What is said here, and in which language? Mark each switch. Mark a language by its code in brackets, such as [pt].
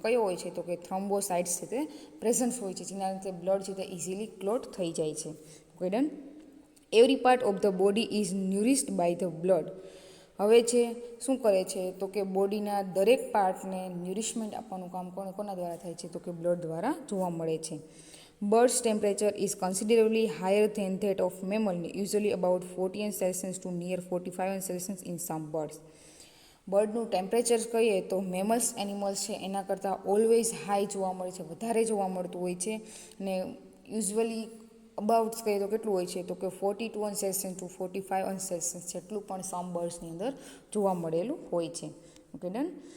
[gu] કયો હોય છે તો કે થ્રોમ્બોસાઇટ્સ છે તે પ્રેઝન્ટ હોય છે, જેના લીધે બ્લડ છે તે ઇઝીલી ક્લોટ થઈ જાય છે. Okay done. [en] Every part of the body is nourished by the blood. [gu] હવે છે શું કરે છે તો કે બોડીના દરેક પાર્ટને ન્યુરિશમેન્ટ આપવાનું કામ કોના દ્વારા થાય છે તો કે બ્લડ દ્વારા જોવા મળે છે. [en] Bird's temperature is considerably higher than that of mammal, usually about 40 Celsius to near 45 Celsius in some birds. [gu] બર્ડનું temperature કહીએ તો મેમલ્સ એનિમલ્સ છે એના કરતાં ઓલવેઝ હાઈ જોવા મળે છે, વધારે જોવા મળતું હોય છે. ને યુઝ્યુઅલી અબાઉટ કહીએ તો કેટલું હોય છે તો કે 42 સેલ્સિયસ ટુ 45 સેલ્સિયસ જેટલું પણ સમ બર્ડ્સની અંદર જોવા મળેલું હોય છે. Okay done.